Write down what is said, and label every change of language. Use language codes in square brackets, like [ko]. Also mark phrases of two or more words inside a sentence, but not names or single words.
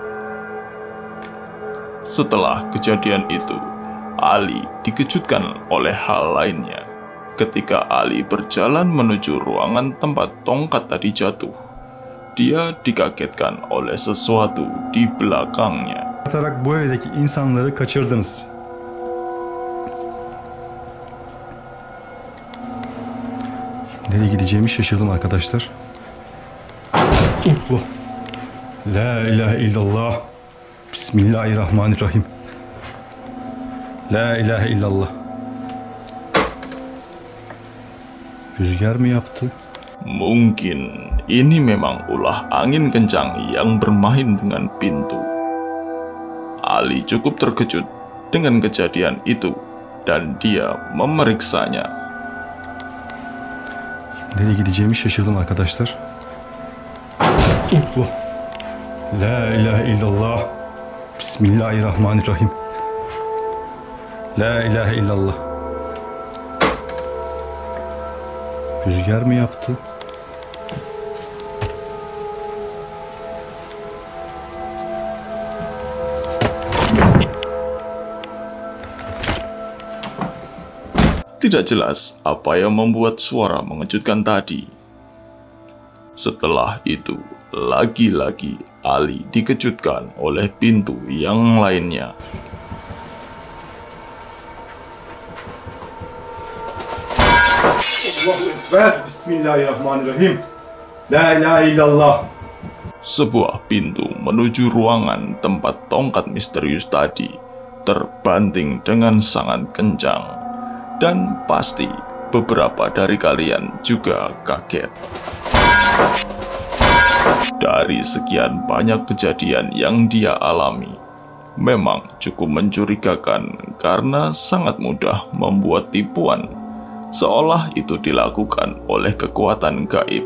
[id] Setelah kejadian itu, Ali dikejutkan oleh hal lainnya. Ketika Ali berjalan menuju ruangan tempat tongkat tadi jatuh, dia dikagetkan oleh sesuatu di belakangnya. [tr] Atarak bu evdeki insanları kaçırdınız. Nereye gideceğimi şaşırdım arkadaşlar. [ar] الله. لا إله إلا الله. بسم الله الرحمن الرحيم. لا إله إلا الله. [tr] Rüzgar mı yaptı? [id] Mungkin ini memang ulah angin kencang yang bermain dengan pintu. Ali cukup terkejut dengan kejadian itu dan dia memeriksanya. [tr] Nereye gideceğimi şaşırdım arkadaşlar. [ar] الله. لا إله إلا الله. بسم الله الرحمن الرحيم. لا إله إلا الله. [tr] Rüzgar mı yaptı? [id] Tidak jelas apa yang membuat suara mengejutkan tadi. Setelah itu, lagi-lagi Ali dikejutkan oleh pintu yang lainnya. [ar] الله أكبر. بسم الله الرحمن الرحيم. لا إله إلا الله. [id] Sebuah pintu menuju ruangan tempat tongkat misterius tadi terbanting dengan sangat kencang. Dan pasti beberapa dari kalian juga kaget. Dari sekian banyak kejadian yang dia alami, memang cukup mencurigakan karena sangat mudah membuat tipuan, seolah itu dilakukan oleh kekuatan gaib.